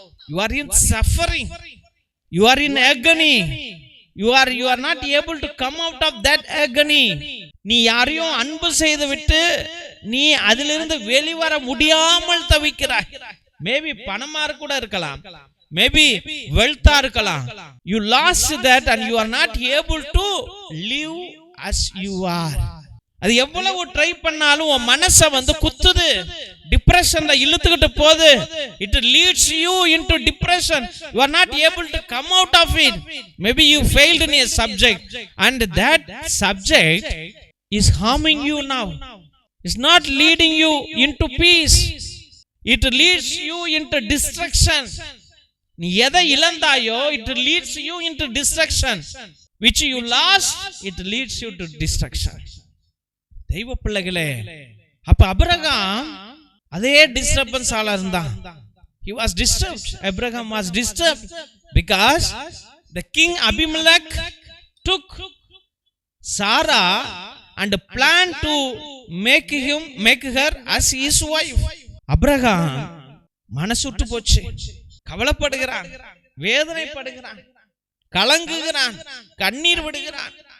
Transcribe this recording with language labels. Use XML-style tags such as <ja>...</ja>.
<en>You are in suffering, you are in agony. You are not able to come out of that agony.</en> <ta>நீ யாரையும் அன்பு செய்து விட்டு நீ அதிலிருந்து வெளிவர முடியாமல் தவிக்கிறாய். மேபி பணமா கூட இருக்கலாம், மேபி வெல்த்தா இருக்கலாம்.</ta> <en>You lost that and you are not able to live as you are.</en> <ta>அது எவ்வளவு ட்ரை பண்ணாலும் உன் மனசை குத்துது, டிப்ரெஷன்ல இழுத்துக்கிட்டு போகுது.</ta> <en>It leads you into depression. You are not able to come out of it. Maybe you failed in a subject and that subject is harming you now. It's not leading you into peace. It leads you into destruction.</en> <ta>நீ எதை இழந்தாயோ</ta> <en>it leads you into destruction. Which you lost, it leads you to destruction.</en> <ta>தெய்வ பிள்ளைகளே, அப்ப Abraham அதே disturbance ஆளா இருந்தான்.</ta> <en>He was disturbed. Abraham was disturbed because the king Abimelech took Sarah and planned to make her as his wife.</en> <ta>Abraham மனசுட்டு போச்சு, கவலைப்படுகிறான், வேதனைப்படுகிறான், கலங்குகிறான், கண்ணீர் விடுகிறான்.</ta>